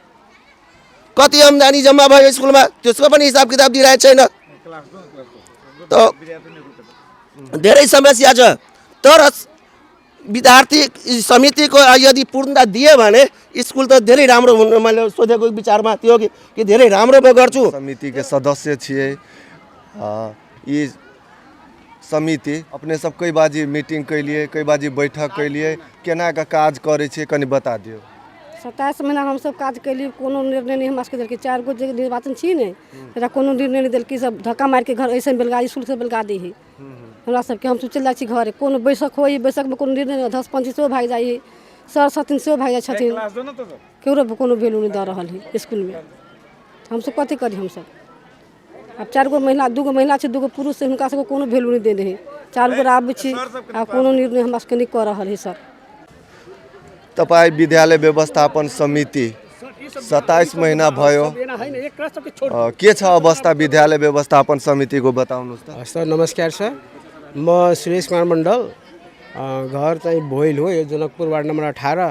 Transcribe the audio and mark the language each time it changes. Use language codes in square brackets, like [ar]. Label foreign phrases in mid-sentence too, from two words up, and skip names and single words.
[ne] कति आम्दानी जम्मा भयो स्कुलमा त्यसको पनि हिसाब किताब दिइरहेको छैन। त धेरै समस्या छ। तर विद्यार्थी समितिको यदि पूर्णता दिए भने स्कुल त धेरै राम्रो हुन मैले सोधेको विचारमा थियो कि धेरै राम्रो म गर्छु। [mai] समिति के सदस्य छिए, ये समिति अपने सब कई बाजी मीटिंग कैलिए, कई बाजी बैठक कैलिए, केना का काज करे छे कनी बता दियो। 27 महीना हम सब काज कैली, कोनो निर्णय नहीं हमरा सबके देलकै। 4 गो जे निर्वाचन छी ने तेरा कोनो निर्णय नहीं देलकै। सब धक्का मार के घर ऐसे बेलगाड़ी स्कूल से बेलगाड़ी है हमरा सबके। हम चल जाइ छी घरे, कोनो बैठक होई, बैठक में कोनो निर्णय 10-15 सेहो भाग जाइ है, सर सतिन सेहो भाग जाइ छथिन, केकरो कोनो वैल्यू नहीं द रहल है स्कूल में। हम सब कथी करी। हम सब अब 4 गो महिला, 2 गो महिला छै, 2 गो पुरुष छै, हुनका सबके कोनो वैल्यू नहीं देने है। 4 गो आबै छी आ कोनो निर्णय हमरा सबके नहीं कर रहल है। [ne] सर तपाई विद्यालय व्यवस्थापन समिति 27 महीना भयो, के छ अवस्था विद्यालय व्यवस्थापन समिति को बताउनुहोस् त। सर नमस्कार सर, म सुरेश कुमार मण्डल, घर चाहिँ भोइल हो, यो जनकपुर वार्ड नम्बर 18।